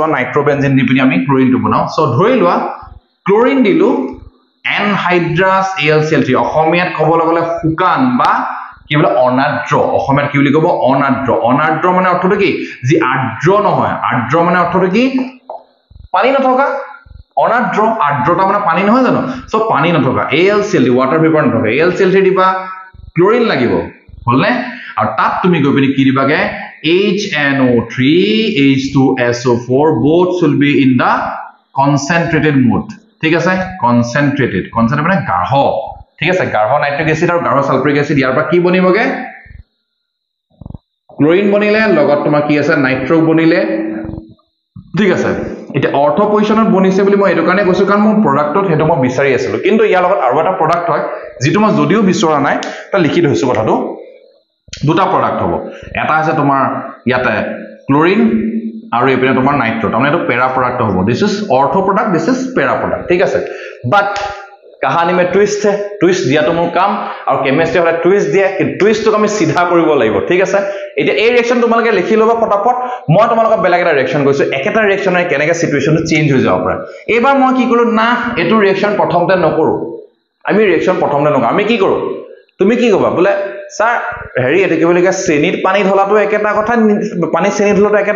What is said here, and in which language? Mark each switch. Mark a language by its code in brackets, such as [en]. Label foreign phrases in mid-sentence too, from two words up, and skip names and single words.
[as] নাইট্ৰোবেনজিন দি পিনি আমি ক্লোৰিনটো বনাও সো ধৰি লোৱা ক্লোৰিন দিলু এনহাইড্ৰাছ AlCl3 অসমীয়াত ক'বলৈ গলে শুকান বা কি বলে অনাদ্ৰ অসমীয়াত কি বুলি কব অনাদ্ৰ মানে অৰ্থটো কি যি আদ্ৰ নহয় আদ্ৰ মানে অৰ্থটো কি পানী নথকা অনাদ্ৰ আদ্ৰতা মানে পানী নহয় জানো সো পানী নথকা AlCl3 [en] water vapour [as] নথকা AlCl3 দিবা ক্লোৰিন লাগিব হলনে আৰু তাত তুমি গৈ পিনি কি দিবাগে [en] HNO3 H2SO4 both will be in the concentrated mode [as] ঠিক আছে কনসেন্ট্ৰেটেড মানে গাঢ় ঠিক আছে গাঢ় নাইট্ৰিক এসিড আৰু গাঢ় সালফাৰিক এসিড ইয়াৰ পৰা কি বনিবগে ক্লোৰিন বনিলে লগত তোমাৰ কি আছে নাইট্ৰো বনিলে ঠিক আছে এটা অৰ্থ পজিশনত বনিছে বুলি মই এটো কাৰণে কৈছো কাৰণ মোৰ প্ৰডাক্টত হেটো মই বিচাৰি আছিল কিন্তু ইয়াৰ লগত আৰু এটা প্ৰডাক্ট হয় যেটো মই যদিও বিচৰা নাই তা লিখি থৈছো কথাটো দুটা প্ৰডাক্ট হ'ব এটা আছে তোমাৰ ইয়াতে ক্লোৰিন আৰু এপিনে তোমাৰ নাইট্ৰো তাৰমানে এটো পেৰা প্ৰডাক্ট হ'ব [en] this is ortho product this is para product [as] ঠিক আছে বাট [hi] कहानी में ट्विस्ट है ट्विस्ट दिया तो मोर काम और केमिस्ट्री हले ट्विस्ट दिया कि ट्विस्ट [as] तो আমি সিধা কৰিব লাগিব ঠিক আছে এটা এই ৰিঅ্যাকচন তোমালকে লিখি লবা ফটাফট মই তোমালক বেলেগ এটা ৰিঅ্যাকচন কৈছো একেটা ৰিঅ্যাকচনে কেনেকে সিচুৱেচনটো চেঞ্জ হৈ যাব পাৰে এবাৰ মই কি কৰো না এটো ৰিঅ্যাকচন প্ৰথমতে নকৰো আমি ৰিঅ্যাকচন প্ৰথমতে নকৰো আমি কি কৰো তুমি কি কবা বলে স্যাৰ হেৰি এটো কি বুলি কয় চেনিত পানী ঢলাটো একেটা কথা পানী চেনি ঢলাটো একেটা